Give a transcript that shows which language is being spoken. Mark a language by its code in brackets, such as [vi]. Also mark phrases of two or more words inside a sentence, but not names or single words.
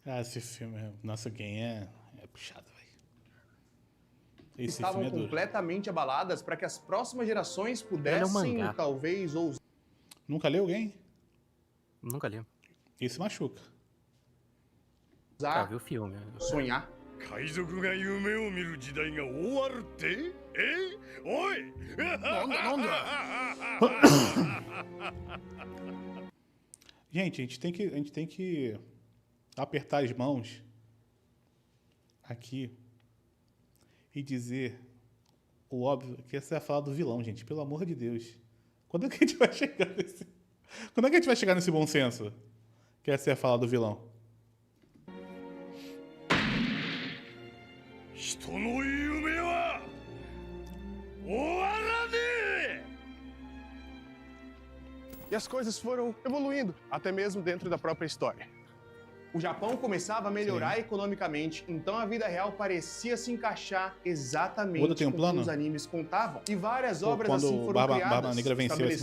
[pt] Ah, esse filme, nossa, quem é puxado, velho. Esse estavam filme é duro. completamente abaladas para que as próximas gerações Ele é um pudessem, mangá. talvez, ousar. Nunca leu alguém? Nunca li. Esse machuca. Já vi o filme. Sonhar. [ja] 海賊が夢を見る時代が終わるっておい [pt] Gente, a gente tem que apertar as mãos aqui e dizer o óbvio, que essa é a fala do vilão, gente. Pelo amor de Deus. Quando é que a gente vai chegar nesse... Quando é que a gente vai chegar nesse bom senso? Que essa é a fala do vilão. [ja] 人の夢は終 [pt] e as coisas foram evoluindo, até mesmo dentro da própria história. O Japão começava a melhorar economicamente, então a vida real parecia se encaixar Oda exatamente tem um com o que plano? os animes contavam. E várias Pô, obras quando assim foram Barba criadas, Negra venceu, esse é muito